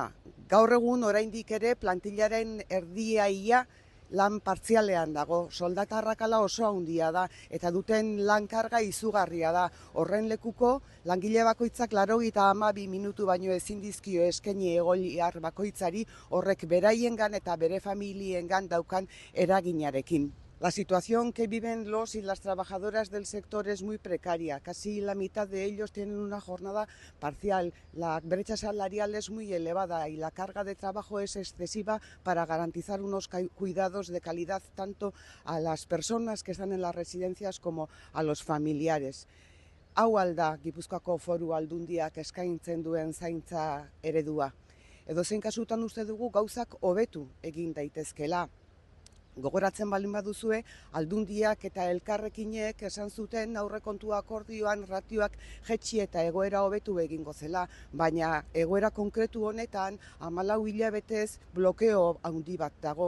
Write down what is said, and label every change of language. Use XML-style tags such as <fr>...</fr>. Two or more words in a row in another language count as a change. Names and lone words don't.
<eu>Gaur egun oraindik ere plantillaren erdiaia lan partzialean dago. Soldata arrakala oso handia da eta duten lankarga izugarria da. Horren lekuko langile bakoitzak 82 minutu baino ezin dizkio eskaini egoiliar bakoitzari horrek beraiengan eta bere familiengan daukan eraginarekin.</eu> <es>La situación que viven los y las trabajadoras del sector es muy precaria. Casi la mitad de ellos tienen una jornada parcial. La brecha salarial es muy elevada y la carga de trabajo es excesiva para garantizar unos cuidados de calidad tanto a las personas que están en las residencias como a los familiares.</es> <eu>Hau alda Gipuzkoako Foru Aldundiak eskaintzen duen zaintza eredua. Edozein kasutan uste dugu gauzak hobetu egin daitezkela. Gogoratzen baldin baduzue, Aldundiak eta elkarrekinek esan zuten aurrekontu akordioan ratioak jetxi eta egoera hobetu egingo zela, baina egoera konkretu honetan 14 hilabetez blokeo handi bat dago.</eu>